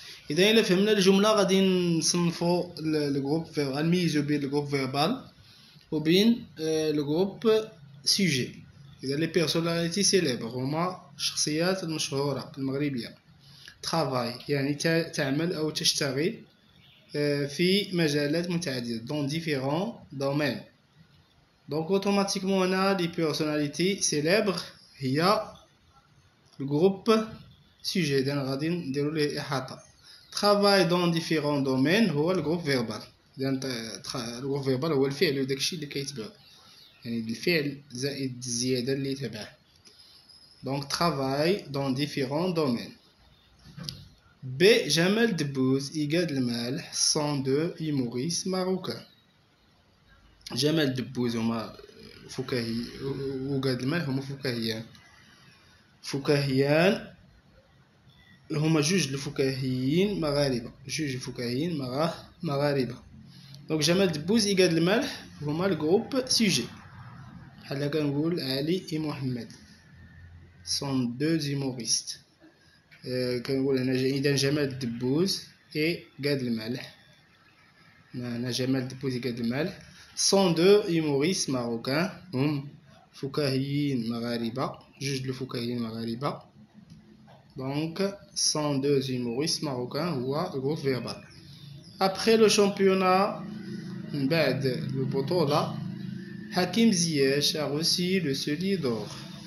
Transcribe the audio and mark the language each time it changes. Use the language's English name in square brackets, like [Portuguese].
[Arabic] إذا إلا فهمنا الجملة غادي نصنفو الجروب غنميزو بين الجروب فيربال وبين الجروب سوجي. إذا لي بيرسوناليتي سيليبر هما الشخصيات المشهورة المغربية. ترافاي يعني تعمل أو تشتغل في مجالات متعددة [French] dans différents domaines. Donc automatiquement هنا les personnalités célèbres [Arabic] هي الجروب سوجي. إذا غادي نديرو ليه إحاطة. [French] travail dans différents domaines [Arabic] هو الجروب فيربال. إذا الجروب فيربال هو الفعل وداكشي اللي كيتبعو، يعني الفعل زائد الزيادة اللي تبعه. [French] Donc travail dans différents domaines. B. Jamel Debbouze et Gad Elmaleh sont deux humoristes marocains. [Arabic] Jamel Debbouze هما فكاهي وغاد المالح هما فكاهيان هما جوج الفكاهيين مغاربة. Donc Jamel Debbouze et Gad Elmaleh هما الجروب سوجي. بحال كنقول علي et محمد [French] sont deux humoristes. [Arabic] كنقول هنا إذا جمال دبوز et Gad Elmaleh. [French] هنا جمال دبوز et Gad Elmaleh sont deux humoristes marocains. [Arabic] هم فكاهيين مغاربة، جوج الفكاهيين مغاربة. [French] Donc sont deux humoristes marocains [Arabic] هو الجروب فيربال. [French] Après le championnat [Arabic] من بعد البطولة [French] حكيم زياش a reçu le soulier d'or.